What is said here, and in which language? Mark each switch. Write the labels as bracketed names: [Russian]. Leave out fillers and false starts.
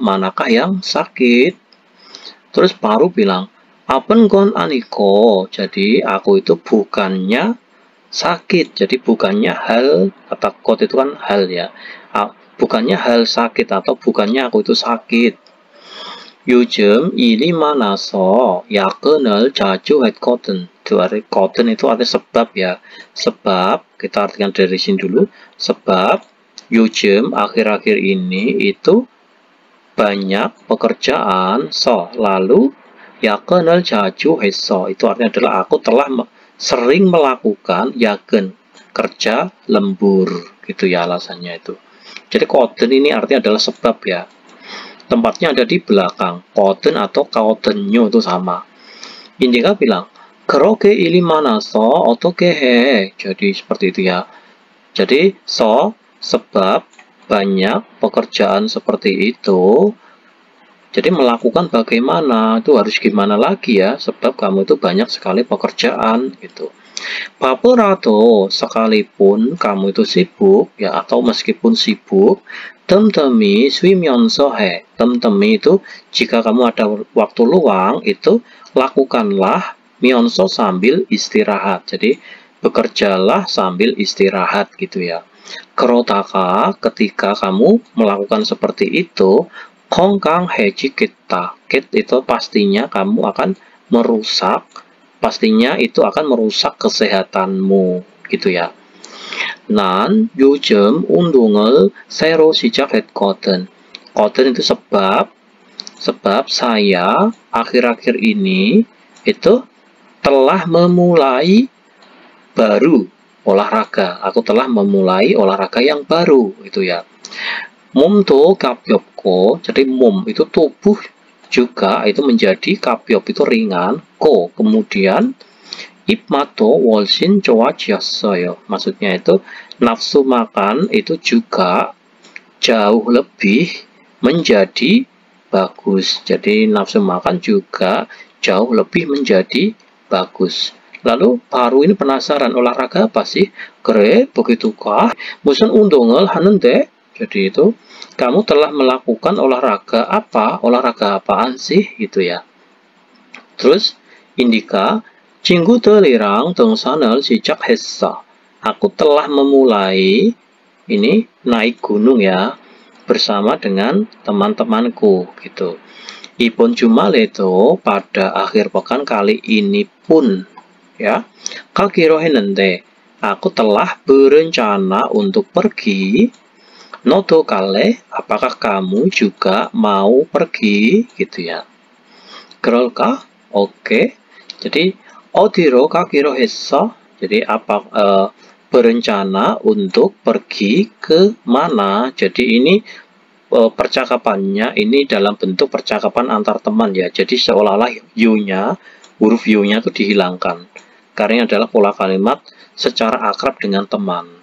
[Indonesian] Manakah yang sakit? Terus Paru bilang, Apen kon aniko. Jadi aku itu bukannya sakit. Jadi bukannya hal, kata kot itu kan hal ya. Bukannya hal sakit atau bukannya aku itu sakit. [Korean] 요즘 일이 많아서 야근을 자주 했거든. [Indonesian] Cotton itu artinya sebab ya. Sebab, kita artikan dari sini dulu. Sebab, 요즘 akhir-akhir ini itu banyak pekerjaan. Lalu, [Korean] 야근을 자주 했어. [Indonesian] Itu artinya adalah aku telah sering melakukan yagen. Kerja lembur. Gitu ya alasannya itu. Jadi cotton ini artinya adalah sebab ya. Tempatnya ada di belakang. Cotton atau cottonnya itu sama. [Korean] Indika bilang, 그렇게 일이 많아서 어떻게 해? [Indonesian] Jadi seperti itu ya. Jadi sebab banyak pekerjaan seperti itu. Jadi melakukan bagaimana? Itu harus gimana lagi ya? Sebab kamu itu banyak sekali pekerjaan gitu. [Korean] 바쁘라도 [Indonesian] sekalipun kamu itu sibuk ya atau meskipun sibuk, [Korean] 뜸뜸이 쉬면서 해. 뜸뜸이 [Indonesian] itu jika kamu ada waktu luang itu lakukanlah mionso sambil istirahat. Jadi bekerjalah sambil istirahat gitu ya. [Korean] 그러다가 [Indonesian] ketika kamu melakukan seperti itu, [Korean] 건강해지겠다. [Indonesian] Itu pastinya kamu akan merusak. Pastinya itu akan merusak kesehatanmu gitu ya. [Korean] 난 요즘 운동을 새로 시작했거든. 거든 [Indonesian] itu sebab saya akhir-akhir ini itu telah memulai baru olahraga. Aku telah memulai olahraga yang baru itu ya. [Korean] 몸도 가볍고, [Indonesian] jadi [Korean] 몸 [Indonesian] itu tubuh juga itu menjadi [Korean] 가볍 [Indonesian] itu ringan. Kemudian [Korean] 입맛도 훨씬 좋아졌어요. [Indonesian] Maksudnya itu nafsu makan itu juga jauh lebih menjadi bagus. Jadi nafsu makan juga jauh lebih menjadi bagus. Lalu Paru ini penasaran, olahraga apa sih? [Korean] 그래, [Indonesian] begitukah? [Korean] 무슨 운동을 하는데? [Indonesian] Jadi itu kamu telah melakukan olahraga apa? Olahraga apaan sih? Gitu ya. Terus Indika, [Korean] 친구들이랑 등산을 시작했어. [Indonesian] Aku telah memulai ini naik gunung ya bersama dengan teman-temanku gitu. [Korean] 이번 주말에도 [Indonesian] pada akhir pekan kali ini pun ya [Korean] 가기로 했는데 [Indonesian] aku telah berencana untuk pergi. Noto kale, apakah kamu juga mau pergi gitu ya? [Korean] 그럴까? Oke. [Indonesian] Jadi [Korean] 어디로 가기로 했어? [Indonesian] Jadi apa berencana untuk pergi ke mana? Jadi ini percakapannya ini dalam bentuk percakapan antar teman ya. Jadi seolah-olah you-nya, huruf you-nya itu dihilangkan. Karena ini adalah pola kalimat secara akrab dengan teman.